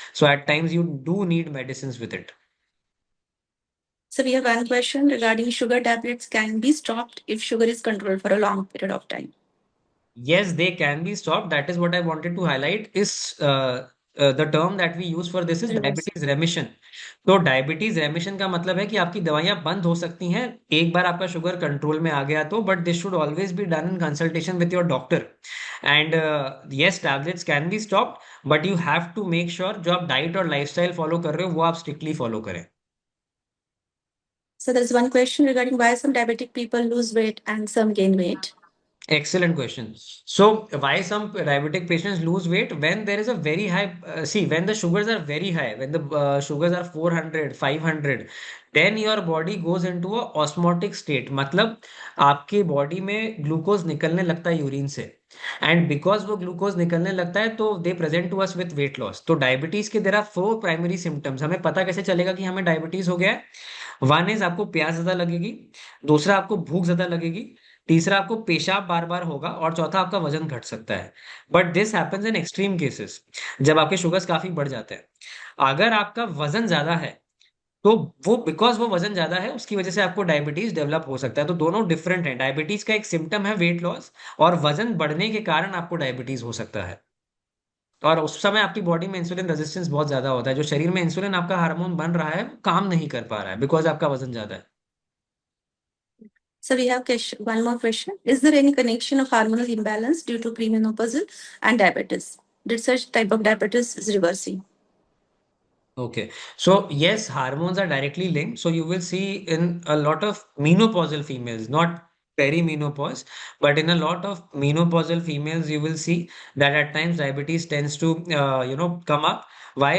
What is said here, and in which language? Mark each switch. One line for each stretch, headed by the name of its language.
English: So at times you do need medicines with it. So we have one question regarding sugar tablets can be stopped if sugar is controlled for a long period of time. Yes, they can be stopped. That is what I wanted to highlight is the term that we use for this is diabetes remission.
Hindi: तो diabetes रेमिशन का मतलब है कि आपकी दवाइयां बंद हो सकती हैं एक बार आपका शुगर कंट्रोल में आ गया तो,
English: But this should always be done in consultation with your doctor. And yes, tablets can be stopped but you have to make sure
Hindi: जो आप डाइट और लाइफस्टाइल फॉलो कर रहे हो वो आप स्ट्रिक्टली फॉलो करें।
English: So there's one question regarding why some diabetic people lose weight and some gain weight. Excellent question. So, why some diabetic patients lose weight when there is a very high, see, when the sugars are very high, when the sugars are 400, 500, then your body goes into a osmotic state.
Hindi: मतलब आपके body में glucose निकलने लगता है urine से and because वो glucose निकलने लगता है तो
English: They present to us with weight loss.
Hindi: तो डायबिटीज के
English: There are four primary symptoms.
Hindi: हमें पता कैसे चलेगा कि हमें डायबिटीज हो गया है? वन इज आपको प्यास ज्यादा लगेगी, दूसरा आपको भूख ज्यादा लगेगी, तीसरा आपको पेशाब बार बार होगा और चौथा आपका वजन घट सकता है.
English: but this happens in extreme cases,
Hindi: जब आपके शुगर्स काफी बढ़ जाते हैं. अगर आपका वजन ज्यादा है तो वो बिकॉज वो वजन ज्यादा है उसकी वजह से आपको डायबिटीज डेवलप हो सकता है. तो दोनों डिफरेंट है. डायबिटीज का एक सिम्टम है वेट लॉस और वजन बढ़ने के कारण आपको डायबिटीज हो सकता है. और उस समय आपकी बॉडी में इंसुलिन रेजिस्टेंस बहुत ज्यादा होता है. जो शरीर में इंसुलिन आपका हार्मोन बन रहा है वो काम नहीं कर पा रहा है बिकॉज आपका वजन ज्यादा है.
English: So we have one more question. Is there any connection of hormonal imbalance due to premenopausal and diabetes? Did such type of diabetes is reversing? Okay. So yes, hormones are directly linked. So you will see in a lot of menopausal females, not perimenopause, but in a lot of menopausal females, you will see that at times diabetes tends to, come up. Why?